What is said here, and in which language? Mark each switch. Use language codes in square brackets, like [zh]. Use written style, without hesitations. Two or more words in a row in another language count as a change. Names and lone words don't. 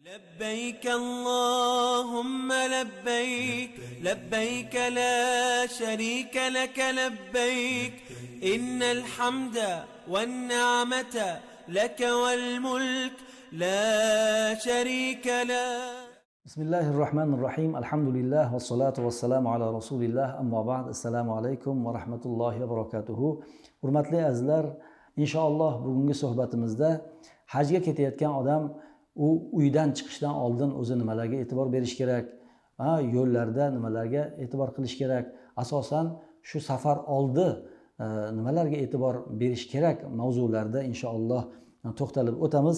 [ar] لبيك اللهم لبيك لبيك لا شريك لك لبيك إن الحمد والنعمة لك والملك لا شريك له. بسم الله الرحمن الرحيم. الحمد لله والصلاة والسلام على رسول الله. أما بعد. السلام عليكم ورحمة الله وبركاته. [uz] Hurmatli azizlar, inshaalloh bugungi suhbatimizda hajga ketayotgan odam u uydan chiqishdan oldin o'zi nimalarga e'tibor berish kerak, yo'llarda nimalarga e'tibor qilish kerak, asosan shu safar oldi nimalarga e'tibor berish kerak mavzularda inshaalloh to'xtalib o'tamiz.